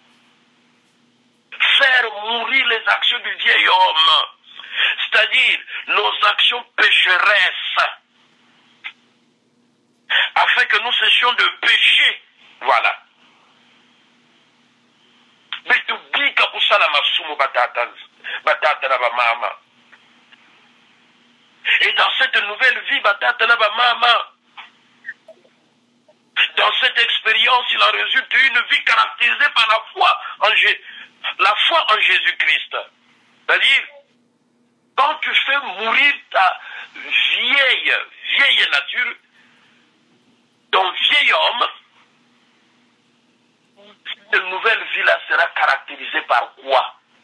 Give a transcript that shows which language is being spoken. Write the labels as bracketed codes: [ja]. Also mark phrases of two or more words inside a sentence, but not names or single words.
[fr] Faire mourir les actions du vieil homme. C'est-à-dire nos actions pécheresses. Afin que nous cessions de pécher. Voilà. Mais tu dis que pour ça la [ktu] masumu batata na ba mama. [fr] Et dans cette nouvelle vie [ktu] batata na ba mama. [fr] Dans cette expérience, il en résulte une vie caractérisée par la foi en Jésus-Christ. C'est-à-dire, quand tu fais mourir ta vieille nature, ton vieil homme, cette nouvelle vie-là sera caractérisée par quoi?